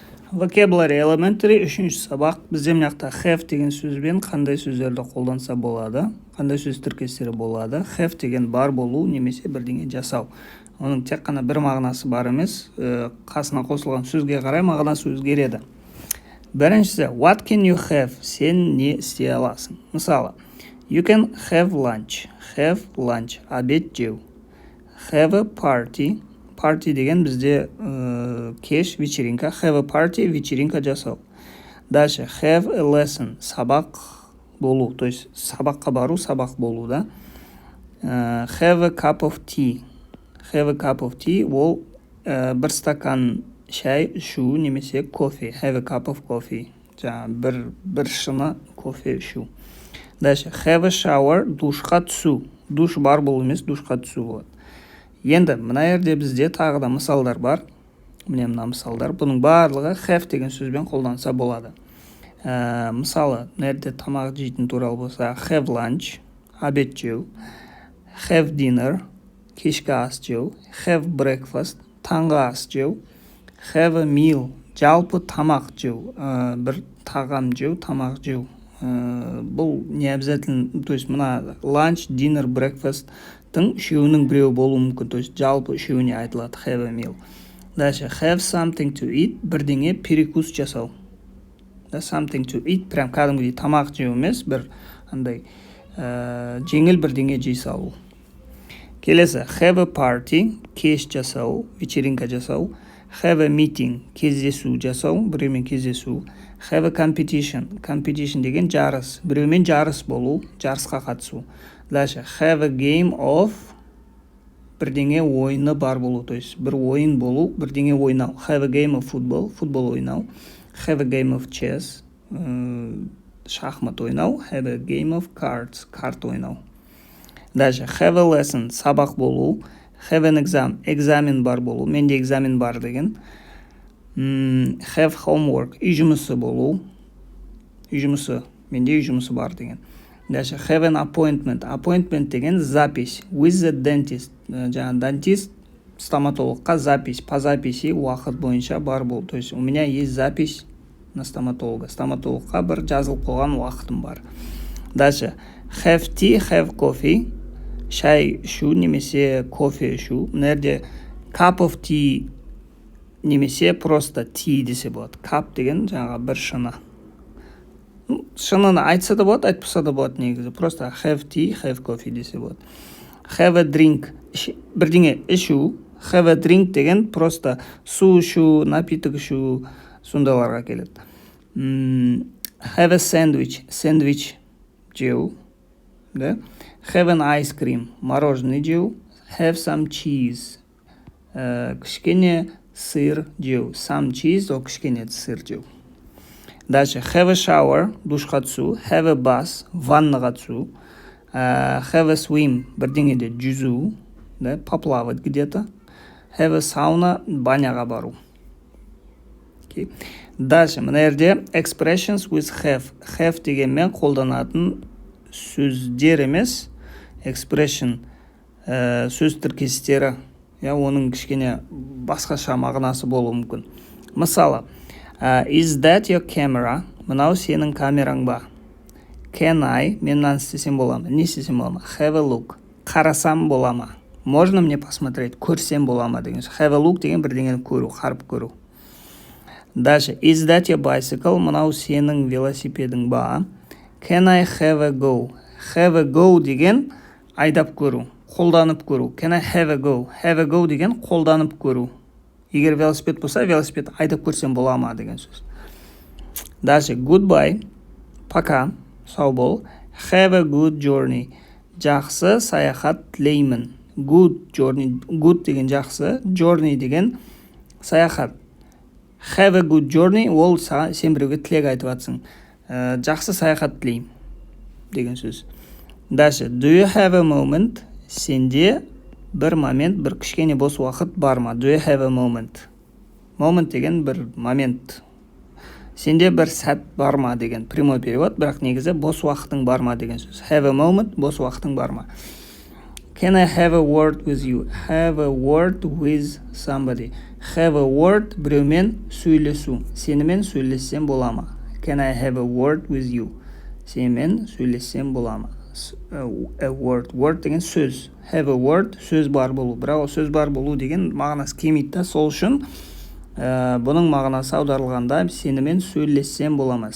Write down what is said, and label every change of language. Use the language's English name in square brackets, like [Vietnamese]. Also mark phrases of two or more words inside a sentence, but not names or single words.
[English] Vocabulary Elementary [Kazakh] 3-ші сабақ. Бізде мынақта have деген сөзбен қандай сөздерді қолданса болады, қандай сөз тіркестері болады. Have деген бар болу немесе бірдеңе жасау. Оның тек қана бір мағынасы бар емес, қасына қосылған сөзге қарай мағынасы өзгереді. Біріншісі, [English] what can you have? [Kazakh] Сен не істей аласың? Мысалы, [English] you can have lunch. Have lunch. [Kazakh] Обед жеу. [English] Have a party. [Kazakh] Party деген бізде кеш, вечеринка. [English] Have a party, [Kazakh] вечеринка жасау. Дальше, [English] have a lesson. [Kazakh] Сабақ болу. [Russian] То есть, [Kazakh] сабаққа бару, сабақ болу, да? [English] Have a cup of tea. Have a cup of tea. [Kazakh] Ол бір стакан шай ішу немесе кофе. [English] Have a cup of coffee. [Kazakh] Жаңа бір шыны кофе ішу. Дальше, [English] have a shower. [Kazakh] Душқа түсу. Душ бар болу емес, душқа түсу болады. Енді, мына жерде бізде тағы да мысалдар бар. Міне мына мысалдар. Бұның барлығы have деген сөзбен қолданса болады. Мысалы, мына жерде тамақ жейтін туралы болса, [English] have lunch, [Kazakh] обед жеу. [English] Have dinner, [Kazakh] кешкі ас жеу. [English] Have breakfast, [Kazakh] таңғы ас жеу. [English] Have a meal, [Kazakh] жалпы тамақ жеу. Бір тағам жеу, тамақ жеу. Бұл [Russian] не обязательно, то есть [Kazakh] мына [English] lunch, dinner, breakfast [Kazakh] үшеуінің біреу болуы мүмкін, [Russian] то есть [Kazakh] жалпы үшеуіне айтылады [English] have a meal. Дальше have something to eat, [Kazakh] бірдеңе перекус жасау. [English] Something to eat, [Kazakh] прям кәдімгідей тамақ жеу емес, бір андай жеңіл бірдеңе жей салу. Келесі, [English] have a party, [Kazakh] кеш жасау, вечеринка жасау. [English] Have a meeting, [Kazakh] кездесу жасау, біреумен кездесу. [English] Have a competition, competition [Kazakh] деген жарыс, біреумен жарыс болу, жарысқа қатысу. Дальше, [English] have a game of, [Kazakh] бірдеңе ойыны бар болу, [Russian] то есть [Kazakh] бір ойын болу, бірдеңе ойнау. [English] Have a game of football, [Kazakh] футбол ойнау. [English] Have a game of chess, [Kazakh] шахмат ойнау. [English] Have a game of cards, [Kazakh] карт ойнау. Дальше, [English] have a lesson, [Kazakh] сабақ болу. [English] Have an exam, [Kazakh] экзамен бар болу. Менде экзамен бар деген. [English] Have homework, [Kazakh] үй жұмысы болу. Үй жұмысы, менде үй жұмысы бар деген. Дальше, [English] have an appointment. Appointment деген запись. With the dentist. [Kazakh] Жаңа дантист, стоматологқа запись. [Russian] По записи [Kazakh] уақыт бойынша бар бол. [Russian] То есть, у меня есть запись на стоматолога. [Kazakh] Стоматологқа бір жазылып қойған уақытым бар. Дальше, [English] have tea, have coffee. [Kazakh] Шай ішу немесе кофе ішу. Мына жерде [English] cup of tea [Kazakh] немесе просто tea десе болады. Cup деген жаңағы бір шыны. Шыныны айтса да болады, айтпаса да болады негізі. [English] Просто have tea, have coffee [Kazakh] десе болады. [English] Have a drink, [Kazakh] бірдеңе ішу. [English] Have a drink [Kazakh] деген просто су ішу, напиток ішу, сондайларға келеді. [English] Have a sandwich, [Kazakh] сэндвич жеу. Да? [English] Have an ice cream, [Kazakh] мороженое жеу. [English] Have some cheese, [Kazakh] кішкене сыр жеу. [English] Some cheese, [Kazakh] ол кішкене сыр жеу. Дальше, [English] have a shower, [Kazakh] душқа түсу. [English] Have a bath, [Kazakh] ваннаға түсу. [English] Have a swim, [Kazakh] бірдеңеде жүзу, да, [Russian] поплавать где-то. [English] Have a sauna, [Kazakh] баняға бару. Okay. Дальше, мына жерде [English] expressions with have. [Kazakh] Have дегенмен қолданатын сөздер емес, expression, сөз тіркестері. Оның кішкене басқаша мағынасы болуы мүмкін. Мысалы, [English] is that your camera? [Kazakh] Мынау сенің камераң ба? [English] Can I? [Kazakh] Мен мынаны істесем бола ма? Не істесем бола ма? [English] Have a look. [Kazakh] Қарасам бола ма? [Russian] Можно мне посмотреть? [Kazakh] Көрсем бола ма деген. [English] Have a look [Kazakh] деген бірдеңені көру, қарып көру. Дальше, [English] is that your bicycle? [Kazakh] Мынау сенің велосипедің ба? [English] Can I have a go? Have a go [Kazakh] деген айдап көру, қолданып көру. [English] Can I have a go? Have a go деген қолданып көру. [Kazakh] Егер велосипед болса, велосипед айдап көрсем бола ма деген сөз. Дальше, goodbye, пока, сау бол. [English] Have a good journey. [Kazakh] Жақсы саяхат тілеймін. [English] Good journey, good [Kazakh] деген жақсы, journey деген саяхат. [English] Have a good journey, [Kazakh] ол сен біреуге тілек айтып жатсың. Жақсы саяхат тілеймін деген сөз. Дальше, [English] do you have a moment? [Kazakh] Сенде бір момент, бір кішкене бос уақыт бар ма? [English] Do you have a moment? Moment [Kazakh] деген бір момент. Сенде бір сәт бар ма деген [Russian] прямой перевод, [Kazakh] бірақ негізі бос уақытың бар ма деген сөз. [English] Have a moment, [Kazakh] бос уақытың бар ма? [English] Can I have a word with you? Have a word with somebody. Have a word [Kazakh] біреумен сөйлесу. Сенімен сөйлессем бола ма? [English] Can I have a word with you? [Kazakh] Сенімен сөйлессем бола ма? [English] A word. Word [Kazakh] деген сөз. [English] Have a word [Kazakh] сөз бар болу. Бірақ сөз бар болу деген мағынасы келмейді да. Сол үшін бұның мағынасы аударылғанда сенімен сөйлессем бола ма?